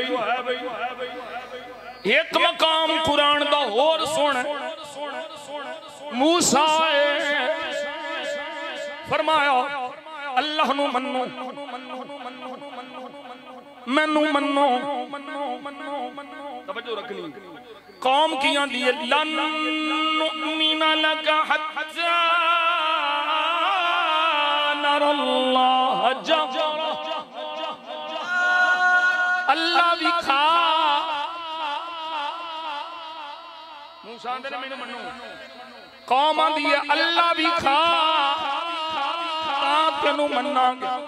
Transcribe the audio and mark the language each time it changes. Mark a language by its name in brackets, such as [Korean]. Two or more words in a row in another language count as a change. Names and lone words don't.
[Punjabi] ਇੱਕ ਮਕਾਮ ਕੁਰਾਨ ਦਾ ਹੋਰ ਸੁਣ। ਮੂਸਾ ਫ਼ਰਮਾਇਆ ਅੱਲਾਹ ਨੂੰ ਮੰਨੋ, ਮੈਨੂੰ ਮੰਨੋ। ਤਵੱਜੋ ਰੱਖਣੀ। ਕੌਮ ਕੀ ਆਂਦੀ ਹੈ [Arabic] لن نؤمن لك حتى نرى الله جهرة. [Punjabi] ਅੱਲਾਹ ਵਿਖਾ ਮੂਸਾ ਆਂਦੇ ਨੇ ਮੈਨੂੰ ਮੰਨੋ। ਕੌਮ ਆਂਦੀ ਹੈ ਅੱਲਾਹ ਵਿਖਾ ਤੈਨੂੰ ਮੰਨਾਂਗੇ।